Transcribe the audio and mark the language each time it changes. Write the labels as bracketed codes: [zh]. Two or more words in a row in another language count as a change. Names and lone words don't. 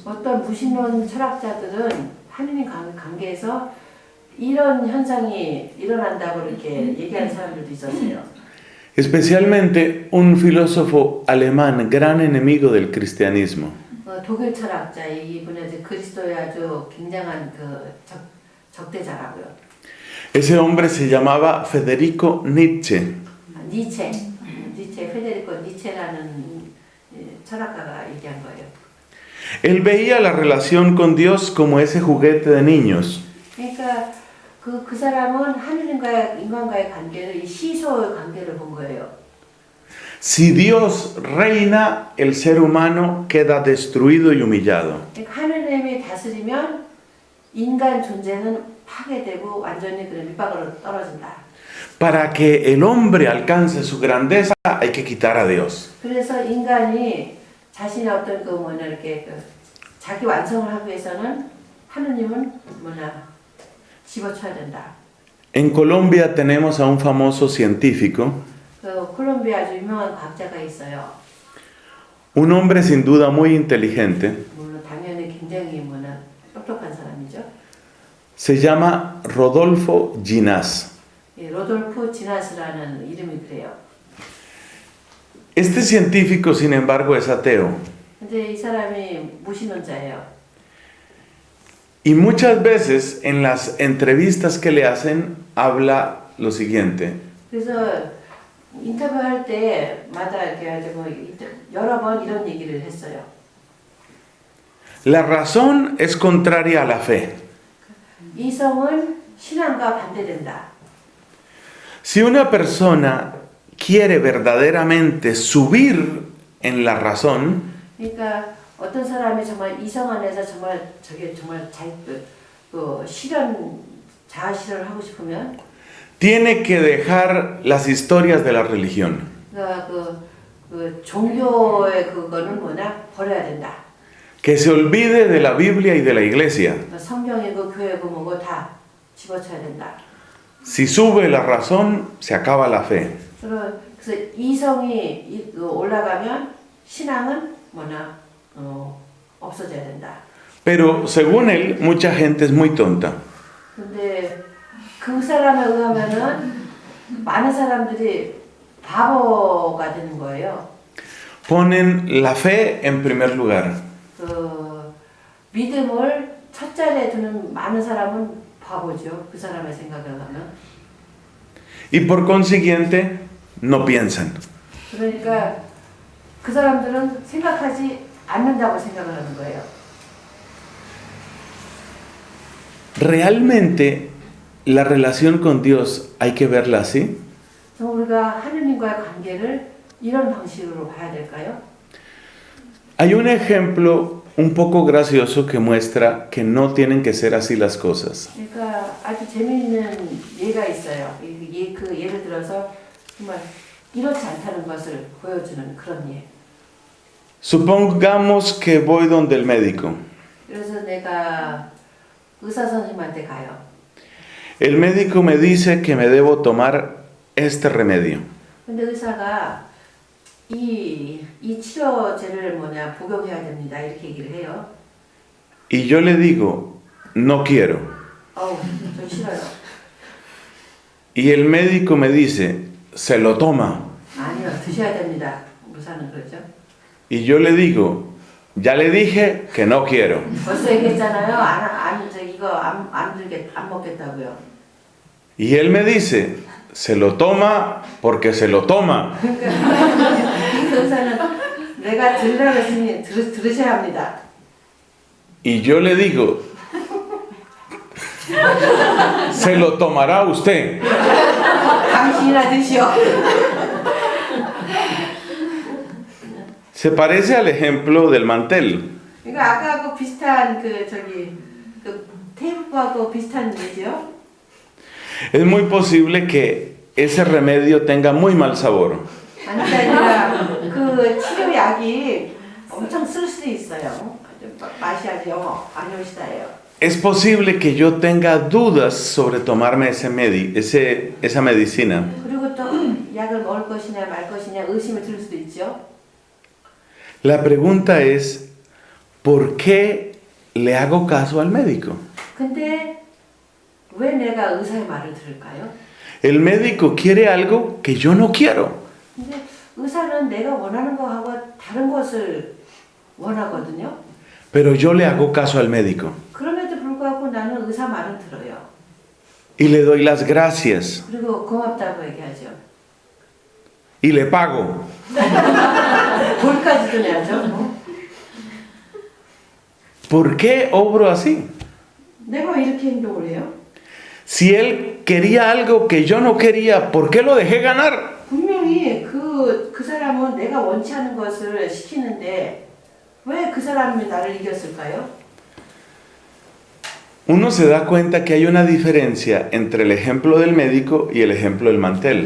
[ko] 어떤 무신론 철학자들은 하느님 관계에서 이런 현상이 일어난다고 이렇게 얘기하는 사람들도 있었어요. [es] Especialmente un filósofo alemán, gran enemigo del cristianismo. [ko] 독일 철학자 이분은 그리스도의 아주 굉장한 적대자라고요. [es] Ese hombre se llamaba Federico Nietzsche. [ko] 페데리코 니체라는 철학가가 얘기한 거예요. [es] Él veía la relación con Dios como ese juguete de niños. [ko] 그러니까 그 사람은 하느님과의 인간과의 관계를 이 시소의 관계를 본 거예요. [es] Si Dios reina, el ser humano queda destruido y humillado. [ko] 그러니까 하느님이 다스리면 인간 존재는 파괴되고 완전히 그런 밑바닥으로 떨어진다. [es] Para que el hombre alcance su grandeza, hay que quitar a Dios. [ko] 그래서 인간이 자신의 어떤 자기 완성을 하기 위해서는 하느님은 집어쳐야 된다. [es] En Colombia tenemos a un famoso científico, [ko] 콜롬비아 아주 유명한 과학자가 있어요. [es] un hombre sin duda muy inteligente. [ko] 물론 당연히 굉장히 똑똑한 사람이죠. [es] Se llama Rodolfo Ginás. [ko] 로돌프 지나스라는 이름이 그래요. [es] Este científico, sin embargo, es ateo. [ko] 근데 이 사람이 무신론자예요. [es] Y muchas veces en las entrevistas que le hacen, habla lo siguiente. [ko] 그래서 인터뷰할 때마다 이렇게 여러 번 이런 얘기를 했어요. [es] La razón es contraria a la fe. [ko] 이성은 신앙과 반대된다. [es] Si una persona quiere verdaderamente subir en la razón, [ko] 그러니까 어떤 사람이 정말 이성 안에서 정말 자아 실현을 하고 싶으면 [es] tiene que dejar las historias de la religión. [ko] 그러니까 종교의 그거는 버려야 된다. [es] Que se olvide de la Biblia y de la iglesia. [ko] 성경이고 교회고 뭐고 다 집어쳐야 된다. [es] Si sube la razón, se acaba la fe. [ko] 그래서 이성이 올라가면 신앙은 없어져야 된다. [es] Pero según él, mucha gente es muy tonta. [ko] 근데 그 사람에 의하면은 많은 사람들이 바보가 되는 거예요. [es] Ponen la fe en primer lugar. [ko] 믿음을 첫 자리에 두는 많은 사람은 바보죠. 그 사람의 생각을 하면. [es] Y por consiguiente, no piensan. [ko] 그러니까 그 사람들은 생각하지 않는다고 생각을 하는 거예요. [es] ¿Realmente la relación con Dios hay que verla así? [ko] 우리가 하느님과의 관계를 이런 방식으로 봐야 될까요? [es] Hay un ejemplo un poco gracioso que muestra que no tienen que ser así las cosas. [ko] 그러니까 아주 재미있는 예가 있어요. 그 예를 들어서 정말 이렇지 않다는 것을 보여주는 그런 예. [es] Supongamos que voy donde el médico. [ko] 그래서 내가 의사 선생님한테 가요. [es] El médico me dice que me debo tomar este remedio. [ko] 근데 의사가 이 치료제를 복용해야 됩니다. 이렇게 얘기를 해요. [es] Y yo le digo, no quiero. [ko] 저 싫어요. [es] Y el médico me dice, se lo toma. [ko] 아니요, 드셔야 됩니다. 의사는 그러죠. [es] Y yo le digo, ya le dije que no quiero. [ko] 벌써 얘기했잖아요. 이거 안 먹겠다고요. [es] Y él me dice, se lo toma porque se lo toma. [ko] 이 의사는 내가 들으라고 했으니 들으셔야 합니다. [es] Y yo le digo, se lo tomará usted. [ko] 당신이나 드시오. [es] Se parece al ejemplo del mantel. [ko] 그러니까 아까하고 비슷한 그 테이프하고 비슷한 얘기죠. [es] Es muy posible que ese remedio tenga muy mal sabor. [ko] 아니라 그 치료약이 엄청 쓸 수도 있어요. 맛이 아주 안 좋으시다예요. [es] Es posible que yo tenga dudas sobre tomarme esa medicina. [ko] 그리고 또 약을 먹을 것이냐 말 것이냐 의심이 들 수도 있죠. [es] La pregunta es, ¿por qué le hago caso al médico? [ko] 근데 왜 내가 의사의 말을 들을까요? [es] El médico quiere algo que yo no quiero. [ko] 근데 의사는 내가 원하는 거하고 다른 것을 원하거든요. [es] Pero yo le hago caso al médico. [ko] 그럼에도 불구하고 나는 의사 말을 들어요. [es] Y le doy las gracias. [ko] 그리고 고맙다고 얘기하죠. [es] Y le pago. [ko] 돈까지도 내야죠. [es] ¿Por qué obro así? [ko] 내가 왜 이렇게 행동을 해요? [es] Si él quería algo que yo no quería, ¿por qué lo dejé ganar? [ko] 분명히 그 사람은 내가 원치 않은 것을 시키는데 왜 그 사람이 나를 이겼을까요? [es] Uno se da cuenta que hay una diferencia entre el ejemplo del médico y el ejemplo del mantel.